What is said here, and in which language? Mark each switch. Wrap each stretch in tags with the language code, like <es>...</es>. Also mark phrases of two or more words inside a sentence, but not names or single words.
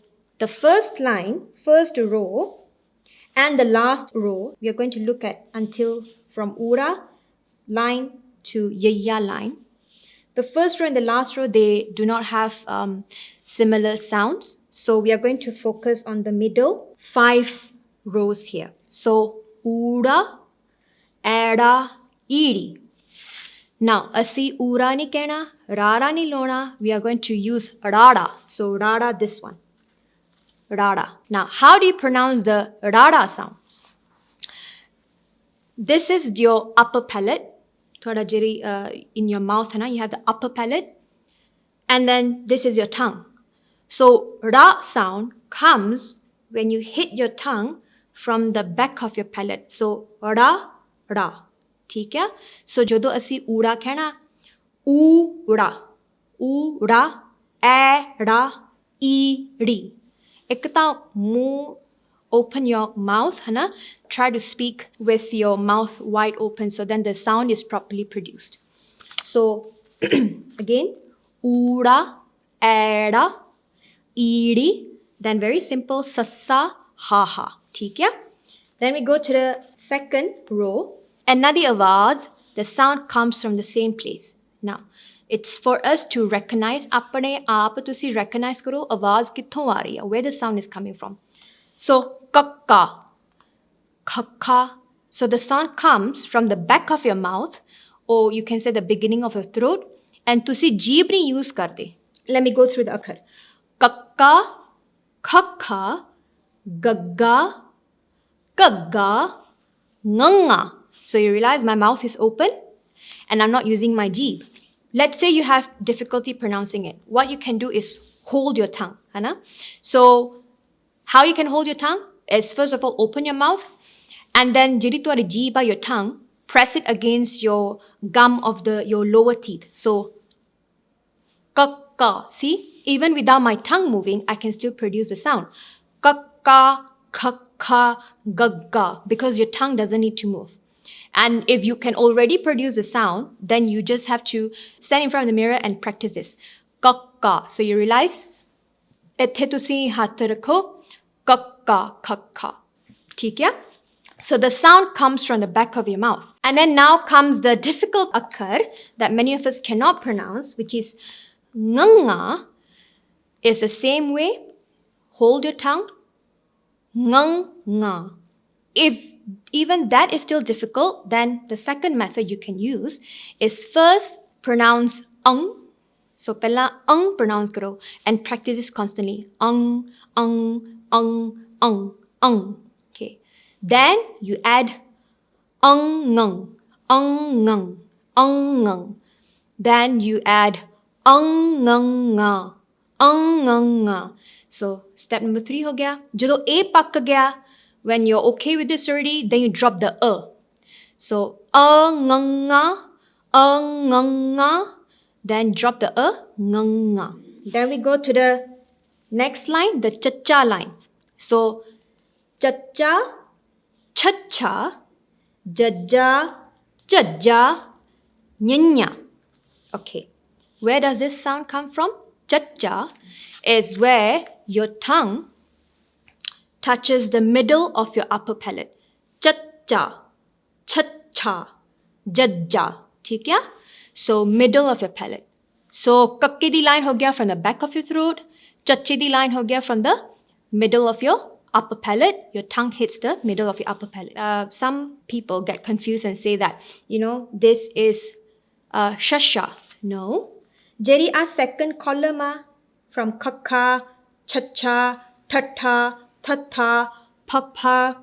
<en>The first line, first row, and the last row, we are going to look at until from Ura line to Yaya line. The first row and the last row, they do not have similar sounds. So we are going to focus on the middle 5 rows here. So Ura, Ada, Edi. Now,</en> <pa>ਅਸੀਂ ਊੜਾ ਨੀ ਕਹਿਣਾ, ਰਾਰਾ ਨੀ ਲੋਣਾ,</pa> <en>we are going to use Rada. So Rada, this one. Rada. Now, how do you pronounce the Rada sound? This is your upper palate. Thoda jiri in your mouth, you have the upper palate. And then this is your tongue. So Ra sound comes when you hit your tongue from the back of your palate. So Ra, Ra.</en> <pa>ਠੀਕ ਹੈ? So ਜਦੋਂ ਅਸੀਂ ਊੜਾ ਕਹਿਣਾ, ਊੜਾ, ਊੜਾ, ਐੜਾ, ਈੜੀ. ਇੱਕ ਤਾਂ ਮੂੰਹ</pa> <en>open your mouth, try to speak with your mouth wide open so then the sound is properly produced. So again,</en> <pa>ūड़ा, ਐੜਾ, ईड़ी,</pa> <en>then very simple, sassa, haha.</en> <pa>ਠੀਕ ਹੈ?</pa> <en>Then we go to the second row. Another avaz, the sound comes from the same place. Now, it's for us to recognize,</en> <pa>ਆਪਣੇ ਆਪ ਤੁਸੀਂ recognize ਕਰੋ ਆਵਾਜ਼ ਕਿੱਥੋਂ ਆ ਰਹੀ ਹੈ,</pa> <en>where the sound is coming from. So, kakka, kakka. So the sound comes from the back of your mouth, or you can say the beginning of your throat, and</en> <pa>ਤੁਸੀਂ ਜੀਭ ਨਹੀਂ use ਕਰਤੇ.</pa> <en>Let me go through the akhar. Kakka, khakha, gagga, kagga, nganga. So you realize my mouth is open and I'm not using my jeeb. Let's say you have difficulty pronouncing it. What you can do is hold your tongue. So how you can hold your tongue is, first of all, open your mouth, and then</en> <pa>ਜਿਹੜੀ ਤੁਹਾਡੀ ਜੀਭ,</pa> <en>your tongue, press it against your gum of your lower teeth. So kakka. See, even without my tongue moving, I can still produce the sound. Kakka, kakka, gagga, because your tongue doesn't need to move. And if you can already produce the sound, then you just have to stand in front of the mirror and practice this. Kakka. So you realize,</en> <pa>ਇੱਥੇ ਤੁਸੀਂ ਹੱਥ ਰੱਖੋ,</pa> <en>kakka, kakka.</en> <pa>ਠੀਕ ਹੈ?</pa> <en>So the sound comes from the back of your mouth. And then now comes the difficult akhar that many of us cannot pronounce, which is nganga. Is the same way. Hold your tongue. Nganga. If even that is still difficult, then the second method you can use is first pronounce ang. So</en> <pa>pehla ang pronounce karo</pa> <en>and practice this constantly. Ang, ang, ang, ang, ang. Okay. Then you add ang, ngang, ang, ngang, ang, ngang. Then you add ang, ngang, nga, ang, ngang, nga. So step number 3</en> <pa>ਹੋ ਗਿਆ. ਜਦੋਂ A ਪੱਕ ਗਿਆ,</pa> <en>when you're okay with this already, then you drop the So nga, nga, then drop the nga. Then we go to the next line, the cha-cha line. So cha-cha, Chacha, Jajja, Jajja, Nyanya. Okay, where does this sound come from? Chacha is where your tongue touches the middle of your upper palate. Chacha, chacha, jajja.</en> <pa>ਠੀਕ ਹੈ?</pa> <en>So middle of your palate. So</en> <pa>ਕੱਕੇ ਦੀ line ਹੋ ਗਿਆ</pa> <en>from the back of your throat.</en> <pa>ਚੱਚੇ ਦੀ line ਹੋ ਗਿਆ</pa> <en>from the middle of your upper palate. Your tongue hits the middle of your upper palate. Some people get confused and say that, this is shasha. No. Jeri a second column from kakha, chacha, tata, tata, papa.</en>